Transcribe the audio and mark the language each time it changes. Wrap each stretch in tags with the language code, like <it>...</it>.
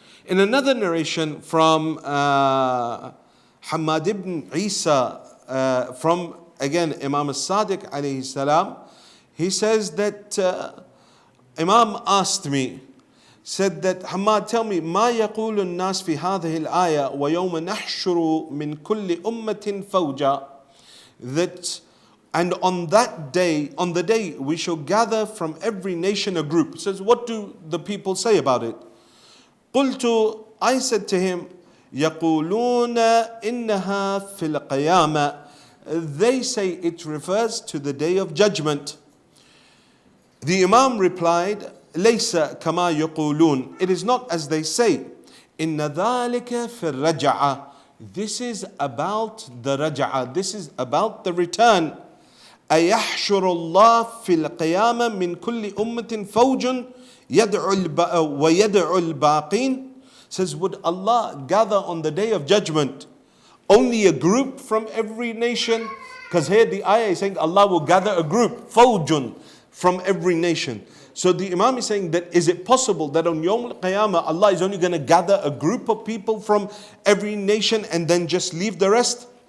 <en>In another narration from Hamad ibn Isa, from again Imam al-Sadiq alayhi salam, he says that Imam asked me, said that Hamad, tell me,</en> <ar>ما يقول الناس في هذه الآية ويوم نحشر من كل أمة فوجا,</ar> <en>that and on that day, on the day we shall gather from every nation a group. It says, what do the people say about it?</en> <ar>قلت,</ar> <en>I said to him,</en> <ar>يقولون إنها في القيامة.</ar> <en>They say it refers to the day of judgment. The Imam replied,</en> <ar>ليس كما يقولون.</ar> <en>It is not as they say.</en> <ar>إن ذلك في الرجعة.</ar> <en>This is about the raj'ah. This is about the return.</en> <ar>أيحشر الله في القيامة من كل أمة فوج ويدعو الباقين.</ar> <en>Says, would Allah gather on the day of judgment only a group from every nation? Because here the ayah is saying Allah will gather a group, fawjun, from every nation. So the Imam is saying that is it possible that on Yawm al-Qiyamah Allah is only going to gather a group of people from every nation and then just leave the rest?</en>